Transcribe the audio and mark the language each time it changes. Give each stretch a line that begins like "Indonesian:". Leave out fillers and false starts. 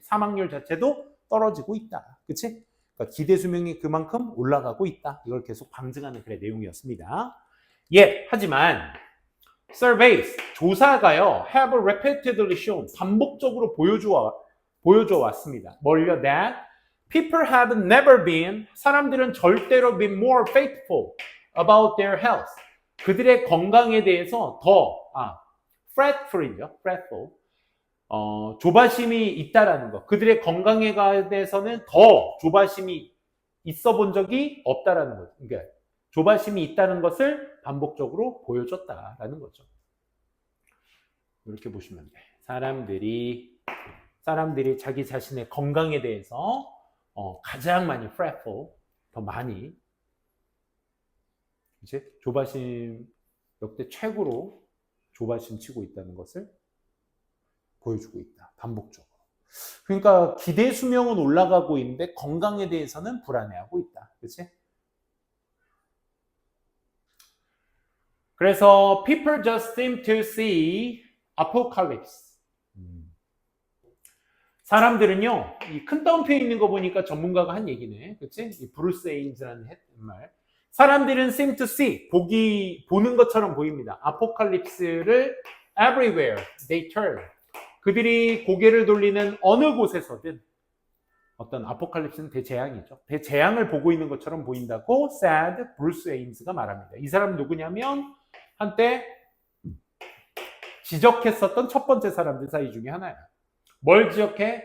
Korean: 사망률 자체도 떨어지고 있다. 그치? 그러니까 기대 수명이 그만큼 올라가고 있다. 이걸 계속 방증하는 그런 내용이었습니다. 하지만
English: surveys,
Korean: 조사가요,
English: have repeatedly shown,
Korean: 반복적으로 보여줘 왔습니다. 뭘요?
English: That people have never been,
Korean: 사람들은 절대로
English: been more faithful about their health.
Korean: 그들의 건강에 대해서 fretful이죠. fretful. 조바심이 있다라는 거. 그들의 건강에 대해서는 더 조바심이 있어 본 적이 없다라는 거죠. 그러니까 조바심이 있다는 것을 반복적으로 보여줬다라는 거죠. 이렇게 보시면 돼. 사람들이 자기 자신의 건강에 대해서 가장 많이 fretful, 더 많이 이제 조바심, 역대 최고로 조바심 치고 있다는 것을 보여주고 있다. 반복적으로. 그러니까 기대 수명은 올라가고 있는데 건강에 대해서는 불안해하고 있다. 그렇지? 그래서
English: people just seem to see apocalypse.
Korean: 사람들은요, 이 큰 따옴표에 있는 거 보니까 전문가가 한 얘기네. 그치? 이 브루스 에임즈라는 말. 사람들은
English: seem to see,
Korean: 보는 것처럼 보입니다. 아포칼립스를
English: everywhere they turn.
Korean: 그들이 고개를 돌리는 어느 곳에서든 어떤 아포칼립스는 대재앙이죠. 대재앙을 보고 있는 것처럼 보인다고 said 브루스 에임스가 말합니다. 이 사람은 누구냐면 한때 지적했었던 첫 번째 사람들 사이 중에 하나야. 뭘 지적해?